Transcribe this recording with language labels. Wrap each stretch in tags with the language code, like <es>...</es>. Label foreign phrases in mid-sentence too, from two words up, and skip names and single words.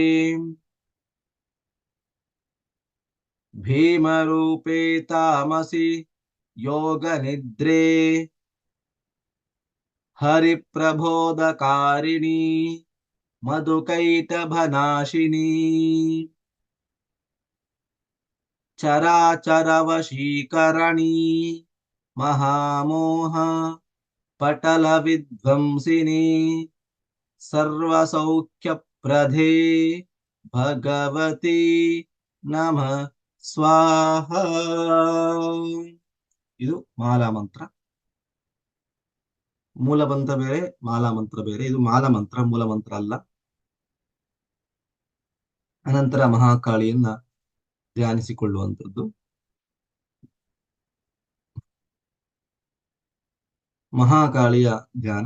<sa>भीमरूपे तामसि योगनिद्रे हरिप्रबोधकारिणी मधुकैटभनाशिनी चराचरवशीकरणी महामोह पटलविध्वंसिनी सर्वसौख्यप्रदे भगवती नमः स्वाहा.</sa> <kn>ಇದು ಮಾಲಾ ಮಂತ್ರ. ಮೂಲ ಮಂತ್ರ ಬೇರೆ, ಮಾಲಾ ಮಂತ್ರ ಬೇರೆ. ಇದು ಮಾಲಾ ಮಂತ್ರ, ಮೂಲ ಮಂತ್ರ ಅಲ್ಲ. ಅನಂತರ ಮಹಾಕಾಳಿಯನ್ನ ಧ್ಯಾನಿಸಿಕೊಳ್ಳುವಂಥದ್ದು. ಮಹಾಕಾಳಿಯ ಧ್ಯಾನ.</kn>